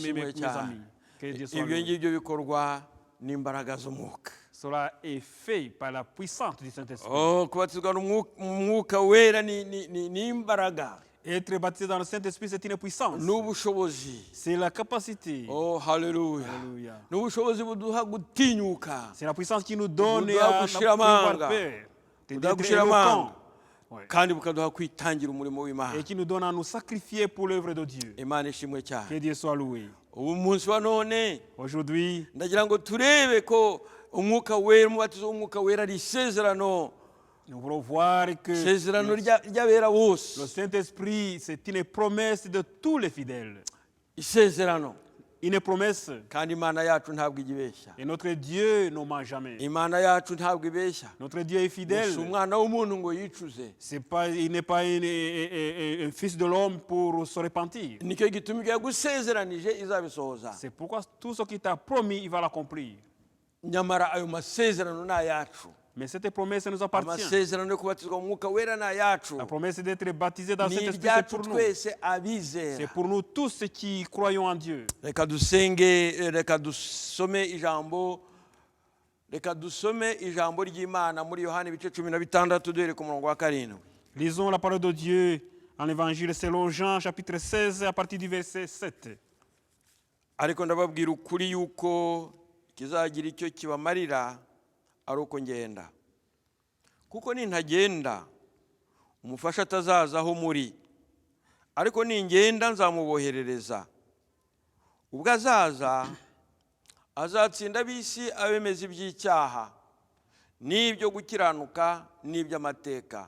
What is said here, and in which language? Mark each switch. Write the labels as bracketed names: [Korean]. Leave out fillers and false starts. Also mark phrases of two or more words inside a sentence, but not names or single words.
[French] Que Dieu soit loué. [Kinyarwanda] Ibyo ngibyo bikorwa n'imbaraga z'umwuka. [French] Cela est fait par la puissance du Saint-Esprit. [Kinyarwanda] Kubatizwa n'umwuka wera ni imbaraga. [French] Être baptisé dans le Saint-Esprit, c'est une puissance. [Kinyarwanda] N'ubushobozi. [French] C'est la capacité. Hallelujah. [Kinyarwanda] N'ubushobozi buduha gutinyuka. [French] C'est la puissance qui nous donne à avoir peur. D'être éloquent. [Kinyarwanda] Kandi bukaduha kwitangira umurimo w'Imana. [French] Et qui nous donne à nous sacrifier pour l'œuvre de Dieu. [Kinyarwanda] Imana ishimwe cyane. [French] Que Dieu soit loué. [Kinyarwanda] Umunsi wa none. [French] Aujourd'hui, [Kinyarwanda] ndagira ngo turebe ko umwuka wera, umubatizo w'umwuka wera ari isezerano. [French] Nous voulons voir que le Saint-Esprit, c'est une promesse de tous les fidèles. Une promesse. Et notre Dieu ne ment jamais. Notre Dieu est fidèle. Il n'est pas un fils de l'homme pour se repentir. C'est pourquoi tout ce qu'il t'a promis, il va l'accomplir. Mais cette promesse nous appartient. La promesse d'être baptisé dans cet esprit, c'est pour nous. C'est pour nous tous qui croyons en Dieu. [Kinyarwanda] Reka dusome ijambo ry'Imana muri Yohana ibice 16 duhere ku murongo wa 7. [French] Lisons la parole de Dieu en l'évangile selon Jean chapitre 16 à partir du verset 7. [Kinyarwanda] Ariko ndababwira ukuri yuko kizagira icyo kibamarira ari uko ngenda. Kuko nintagenda umufasha atazaza aho muri, ariko ningenda nzamuboherereza. Ubwo azaza azatsinda ab'isi abemeza iby'icyaha n'ibyo gukiranuka n'iby'amateka.